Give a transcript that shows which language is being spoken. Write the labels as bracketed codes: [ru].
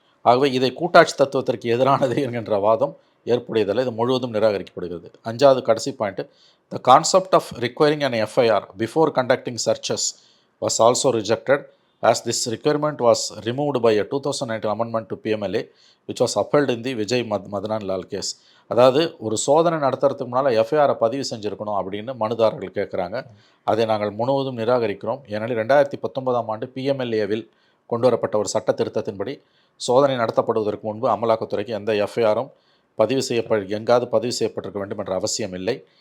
[ta] ஆகவே இதை கூட்டாட்சி தத்துவத்திற்கு எதிரானது என்கின்ற வாதம் ஏற்புடையதில்லை. இது முழுவதும் நிராகரிக்கப்படுகிறது. 5வது கடைசி point, [en] the concept of requiring an FIR before conducting searches was also rejected as this requirement was removed by a 2019 amendment to PMLA which was upheld in the Vijay Madanyan Lal case. [ta] அதாவது ஒரு சோதனை நடத்துறதுக்கு முன்னால் எஃப்ஐஆரை பதிவு செஞ்சுருக்கணும் அப்படின்னு மனுதாரர்கள் கேட்குறாங்க. அதை நாங்கள் முழுவதும் நிராகரிக்கிறோம். ஏனெனில் 2019ஆம் ஆண்டு பிஎம்எல்ஏவில் கொண்டு வரப்பட்ட ஒரு சட்ட திருத்தத்தின்படி சோதனை நடத்தப்படுவதற்கு முன்பு அமலாக்கத்துறைக்கு எந்த எஃப்ஐஆரும் எங்காவது பதிவு செய்யப்பட்டிருக்க வேண்டும் என்ற அவசியம் இல்லை.